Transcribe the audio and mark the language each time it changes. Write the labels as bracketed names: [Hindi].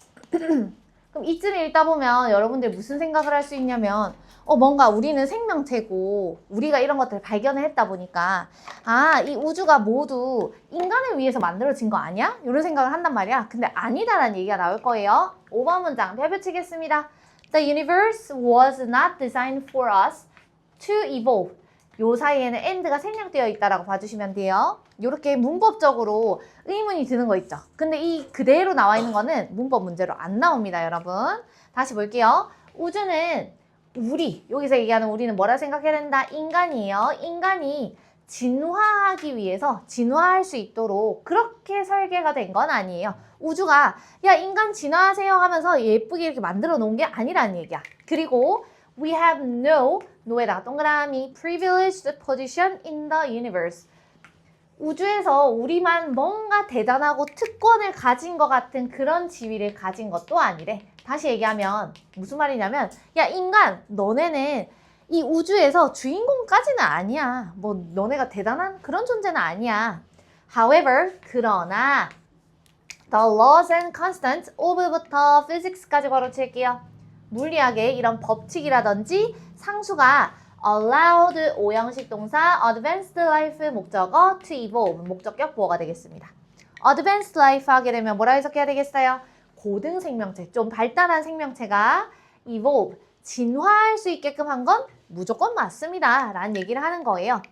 [Korean] 그럼 이쯤 읽다 보면 여러분들 무슨 생각을 할 수 있냐면 뭔가 우리는 생명체고 우리가 이런 것들을 발견을 했다 보니까 이 우주가 모두 인간을 위해서 만들어진 거 아니야? 이런 생각을 한단 말이야. 근데 아니다라는 얘기가 나올 거예요. 5번 문장 별표 치겠습니다. [English] The universe was not designed for us to evolve. [Korean] 요 사이에는 and가 생략되어 있다라고 봐주시면 돼요. 이렇게 문법적으로 의문이 드는 거 있죠. 근데 이 그대로 나와 있는 거는 문법 문제로 안 나옵니다, 여러분. 다시 볼게요. 우주는 여기서 얘기하는 우리는 뭐라 생각해야 된다? 인간이에요. 인간이 진화하기 위해서 진화할 수 있도록 그렇게 설계가 된 건 아니에요. 우주가 야 인간 진화하세요 하면서 예쁘게 이렇게 만들어 놓은 게 아니라는 얘기야. [English] 그리고 we have no에다가 동그라미 privileged position in the universe. [Korean] 우주에서 우리만 뭔가 대단하고 특권을 가진 것 같은 그런 지위를 가진 것도 아니래. 다시 얘기하면 무슨 말이냐면 야 인간 너네는 이 우주에서 주인공까지는 아니야. 뭐 너네가 대단한 그런 존재는 아니야. [English] However, 그러나 the laws and constants of부터 physics까지 걸어칠게요. [Korean] 물리학의 이런 법칙이라든지 상수가 allowed 오형식 동사 advanced life 목적어 to evolve 목적격 보어가 되겠습니다. advanced life 하게 되면 뭐라 해석해야 되겠어요? 고등 생명체, 좀 발달한 생명체가 evolve, 진화할 수 있게끔 한 건 무조건 맞습니다 라는 얘기를 하는 거예요.